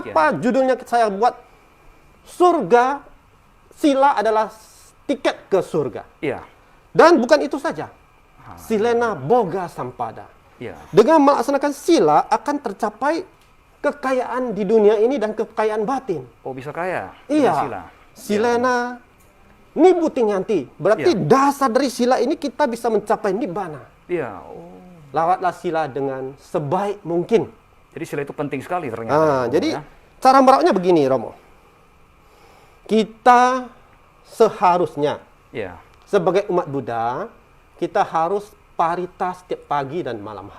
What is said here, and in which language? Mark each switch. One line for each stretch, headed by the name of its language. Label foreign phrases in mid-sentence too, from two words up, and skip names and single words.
Indonesian: Kenapa judulnya saya buat surga, sila adalah tiket ke surga. Iya. Dan bukan itu saja.
Pali: Silena boga sampada.
Indonesian: Iya. Dengan melaksanakan sila akan tercapai kekayaan di dunia ini dan kekayaan batin. Oh, bisa kaya. Iya. Sila.
Pali: Silena nibuti nyanti.
Indonesian: Berarti dasar dari sila ini kita bisa mencapai nibbana. Iya. Oh. Lawatlah sila dengan sebaik mungkin. Jadi sila itu penting sekali ternyata. Jadi cara merawatnya begini, Romo. Kita seharusnya sebagai umat Buddha, kita harus parita setiap pagi dan malam hari.